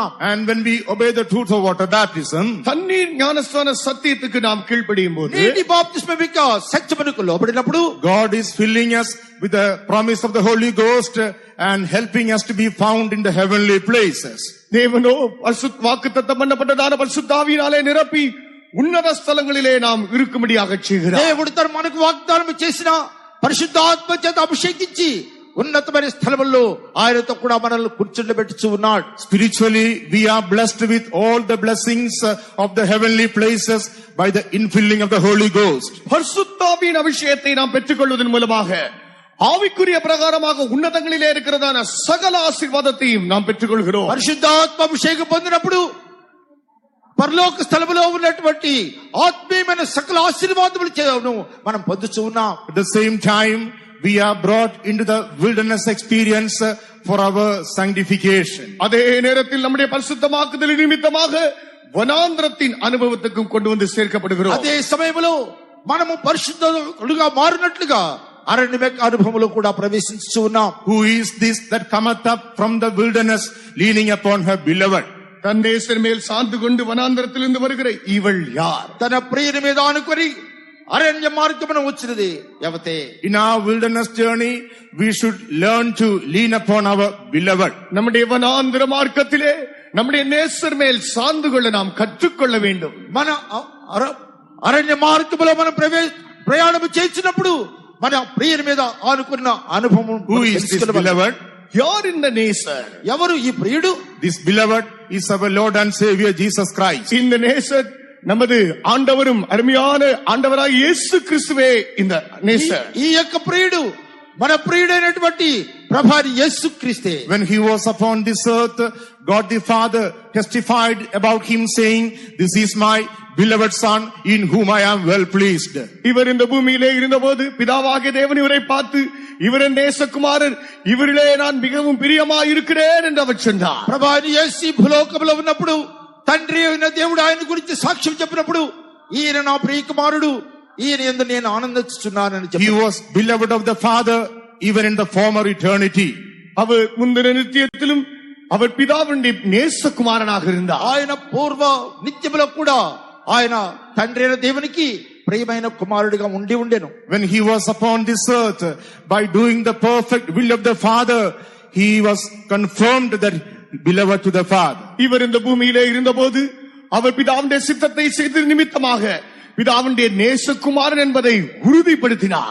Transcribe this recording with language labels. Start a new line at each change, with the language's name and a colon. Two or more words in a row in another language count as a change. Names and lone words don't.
English: And when we obey the truth of water baptism,
Tamil: தண்ணீர் ஞானஸ்நான சத்தியத்துக்கு நாம் கீழ்ப்படியும் போது,
Telugu: నీటి బాప్తిస్మం యొక్క సత్యమునకు లోబడినప్పుడు
English: God is filling us with the promise of the Holy Ghost and helping us to be found in the heavenly places.
Tamil: தேவனோ வாக்குத்தத்தம் பண்ணப்பட்டதான பரிசுத்த ஆவியினாலே நிரப்பி ఉన్నత స్థలங்களிலே நாம் இருக்கும்படியாக செய்கிறார்.
Telugu: దేవుడు తన మనకు వాగ్దానం చేసిన పరిశుద్ధాత్మ చేత అభిషేకించి ఉన్నతమైన స్థలముల్లో ఆయనతో కూడా మనల్ని కూర్చుండబెట్టుచూ ఉన్నాడు.
English: Spiritually, we are blessed with all the blessings of the heavenly places by the infilling of the Holy Ghost.
Tamil: பரிசுத்த ஆவியின் அபிஷேகத்தை நாம் பெற்றுக்கொள்வதன் மூலமாக ஆவிக்குரிய பிரகாரமாக ఉన్నతంகளிலே இருக்கிறதான சகல ஆசீர்வாதத்தையும் நாம் பெற்றுக்கொள்கிறோம்.
Telugu: పరిశుద్ధాత్మ అభిషేకం పొందినప్పుడు పరలోక స్థలములో ఉన్నటువంటి ఆత్మీయమైన సకల ఆశీర్వాదములను మనం పొందుచూ ఉన్నాం.
English: At the same time, we are brought into the wilderness experience for our sanctification.
Tamil: அதே நேரத்தில் நம்முடைய பரிசுத்தமாக்குதல் நிமித்தமாக வனாந்திரத்தின் அனுபவத்துக்கும் கொண்டு வந்து சேர்க்கப்படுகிறோம்.
Telugu: అదే సమయంలో మనము పరిశుద్ధులుగా మారినట్లుగా అరణ్య అనుభవంలో కూడా ప్రవేశించుచూ ఉన్నాం.
English: Who is this that cometh up from the wilderness leaning upon her beloved?
Tamil: தன் நேசர் மேல் சார்ந்து கொண்டு வனாந்தரத்திலிருந்து வருகிற இவள் யார்?
Telugu: తన ప్రియుని మీద ఆనుకొని అరణ్య మార్గమున వచ్చినది ఎవతే?
English: In our wilderness journey, we should learn to lean upon our beloved.
Tamil: நம்முடைய வனாந்தர மார்க்கத்திலே நம்முடைய நேசர் மேல் சார்ந்து கொள்ள நாம் கற்றுக்கொள்ள வேண்டும்.
Telugu: మన అరణ్య మార్గములో మనం ప్రయాణం చేసినప్పుడు మన ప్రియుని మీద ఆనుకున్న అనుభవం.
English: Who is this beloved?
Tamil: யார் இந்த நேசர்?
Telugu: ఎవరు ఈ ప్రియుడు?
English: This beloved is our Lord and Savior Jesus Christ.
Tamil: இந்த நேசர் நமது ஆண்டவரும் அருமையான ஆண்டவராகிய இயேசு கிறிஸ்துவே இந்த நேசர்.
Telugu: ఈ యొక్క ప్రియుడు మన ప్రియుడైనటువంటి ప్రభువైన యేసుక్రీస్తే.
English: When he was upon this earth, God the Father testified about him saying, this is my beloved son in whom I am well pleased.
Tamil: இவர் இந்த பூமியிலே இருந்தபோது பிதாவாகிய தேவன் இவரை பார்த்து, இவர் என் நேசகுமாரர், இவரிலே நான் மிகவும் பிரியமாய் இருக்கிறேன் என்று அவர் சொன்னார்.
Telugu: ప్రభువైన యేసు భూలోకములో ఉన్నప్పుడు తండ్రి అయిన దేవుడు ఆయన గురించి సాక్ష్యం చెప్పినప్పుడు, ఈయన నా ప్రియ కుమారుడు, ఈయన యందు నేను ఆనందిస్తున్నానని
English: He
Telugu: చెప్పాడు.
English: was beloved of the Father even in the former eternity.
Tamil: அவர் முந்தின நித்தியத்திலும் அவர் பிதாவுடைய நேசகுமாரனாக இருந்தார்.
Telugu: ఆయన పూర్వ నిత్యములో కూడా ఆయన తండ్రి అయిన దేవునికి ప్రియమైన కుమారుడిగా ఉండి ఉండెను.
English: When he was upon this earth, by doing the perfect will of the Father, he was confirmed that beloved to the Father.
Tamil: இவர் இந்த பூமியிலே இருந்தபோது அவர் பிதாவுடைய சித்தத்தை செய்த நிமித்தமாக பிதாவுடைய நேசகுமாரன் என்பதை உறுதிப்படுத்தினார்.